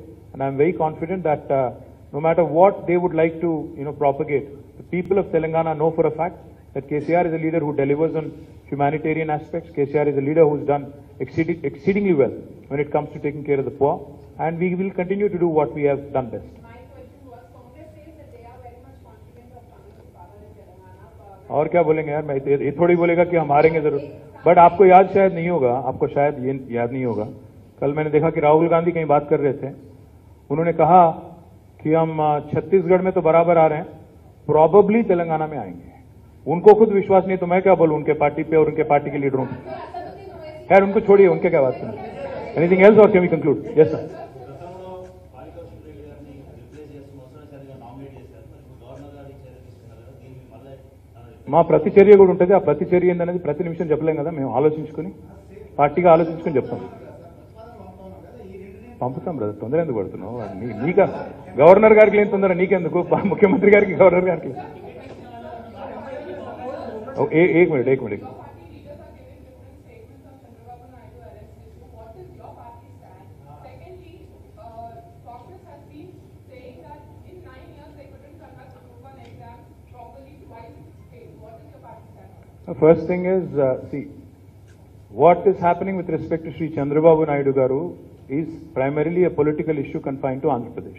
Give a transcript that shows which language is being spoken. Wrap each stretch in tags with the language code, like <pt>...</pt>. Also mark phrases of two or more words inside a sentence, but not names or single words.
<en>And I'm very confident that no matter what they would like to propagate, the people of Telangana know for a fact that KTR is a leader who delivers on humanitarian aspects. KTR is a leader who's done exceedingly well when it comes to taking care of the poor, and we will continue to do what we have done best. My question was, Congress says that they are very much confident of coming to power in Telangana.</en> <hi>और क्या बोलेंगे यार, मैं ये थोड़ी बोलेगा कि हम हारेंगे जरूर। बट आपको याद शायद नहीं होगा, आपको शायद ये याद नहीं होगा, कल मैंने देखा कि राहुल गांधी कहीं बात कर रहे थे। उन्होंने कहा कि हम छत्तीसगढ़ में तो बराबर आ रहे हैं, प्रॉबेबली तेलंगाना में आएंगे। उनको खुद विश्वास नहीं, तो मैं क्या बोलूं उनके पार्टी पे और उनके पार्टी के लीडरों पे। खैर उनको छोड़िए, उनके क्या बात सुनिए।</hi> <en>anything else or can we conclude? yes sir.</en> <te>మా ప్రతిచర్య కూడా ఉంటుంది. ఆ ప్రతిచర్య ఏందనేది ప్రతి నిమిషం చెప్పలేం కదా, మేము ఆలోచించుకుని పార్టీగా ఆలోచించుకుని చెప్తాం, పంపుతాం బ్రదర్. తొందర ఎందుకు పడుతున్నావు? నీక గవర్నర్ గారికి లేని తొందర నీకెందుకు? ముఖ్యమంత్రి గారికి, గవర్నర్ గారికి.</te> <hi>एक मिनट</hi> <en>First thing is, see, what is happening with respect to Sri Chandrababu Naidu Garu is primarily a political issue confined to Andhra Pradesh.</en>